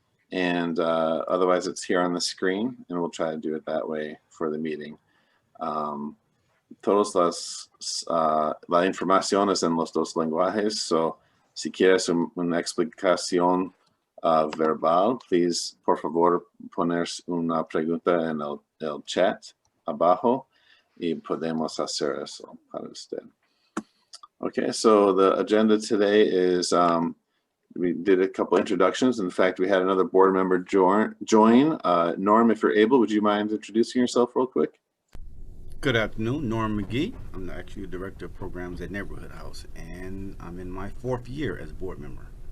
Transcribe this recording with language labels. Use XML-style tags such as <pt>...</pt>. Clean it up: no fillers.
<en>Otherwise, it's here on the screen, and we'll try to do it that way for the meeting.</en> <es>Todas la información es en los dos lenguajes.</es> <en>So,</en> <es>si quieres una explicación verbal,</es> <en>please,</en> <es>por favor, poner una pregunta en el chat abajo. Y podemos hacer eso para usted.</es> <en>Okay, so the agenda today is we did a couple introductions. In fact, we had another board member join. Norm, if you're able, would you mind introducing yourself real quick? Good afternoon, Norm McGee. I'm actually Director of Programs at Neighborhood House, and I'm in my 4th year as a board member.</en>